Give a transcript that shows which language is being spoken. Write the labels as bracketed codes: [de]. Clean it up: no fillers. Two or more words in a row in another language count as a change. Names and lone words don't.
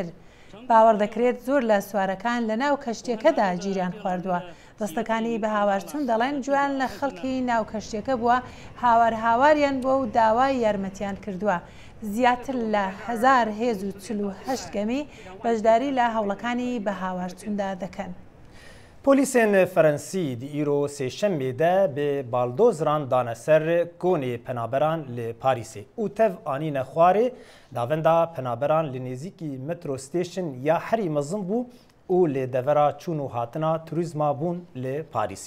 [ckb] باوەڕ دەکرێت زۆر لە سوارەکان لە ناو کەشتێکەدا گیریان خواردووە. دەستەکانی بە هاوارچوون دەڵێن جوان لە خەڵکی ناو کەشتێکە بووە، هاواریان بووە و داوای یارمەتیان کردووە. زیاتر لە 1048 گەمی بەشداری لە هەوڵەکانی بە هاوارچووندا دەکەن. [ku] پۆلیسên Ferensî di îro sêşemê de bi baldozran dane ser konê penaberan li Parîsê û tev anîne xwarê navenda penaberan li nêzîkî [en] metro station [ku] ya herî mezin bû û lê devera çûn û hatina turizma bûn li Parîsê.